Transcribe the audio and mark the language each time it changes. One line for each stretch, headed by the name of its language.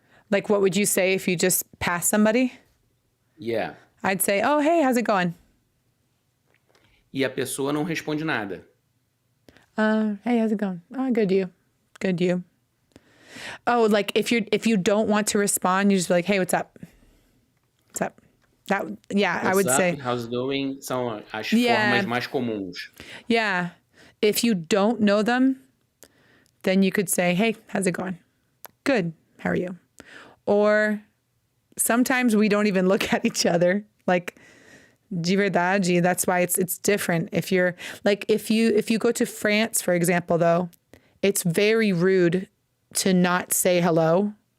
English: Like, what would you say if you just pass somebody? Yeah. I'd say, oh, hey, how's it going?
Portuguese: E a pessoa não responde nada.
English: Hey, how's it going? Oh, good, you. Good, you. Oh, like if you don't want to respond, you just be like, hey, what's up? What's up? I would say. How's it going?
Portuguese: São as formas mais comuns.
English: Yeah. If you don't know them, then you could say, hey, how's it going? Good. How are you? Or sometimes we don't even look at each other. Like,
Portuguese: de verdade,
English: that's why it's different. If you're like, if you go to France, for example, though, it's very rude to not say hello.